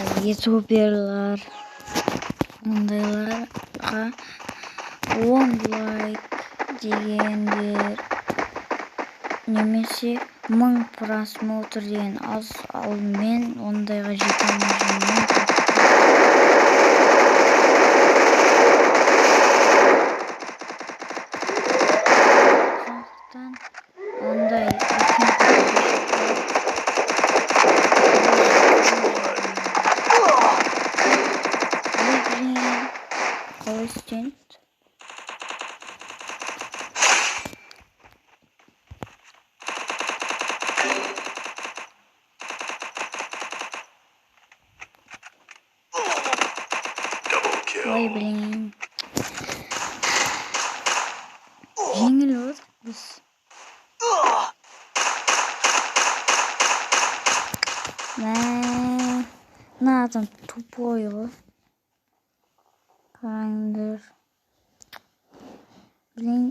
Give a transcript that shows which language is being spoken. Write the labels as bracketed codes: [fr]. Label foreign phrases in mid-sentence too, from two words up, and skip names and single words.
[kk] ютуберлар, ондайларға 10 лайк дегендер немесе 1000 просмотр деген аз, ал мен ондайға жете алмаймын. Ондай Assistant. [en] Double kill. [kk] Ой, блин. Жеңіл өт біз. Мына адам тупой ғой. Қараңдар. Блин.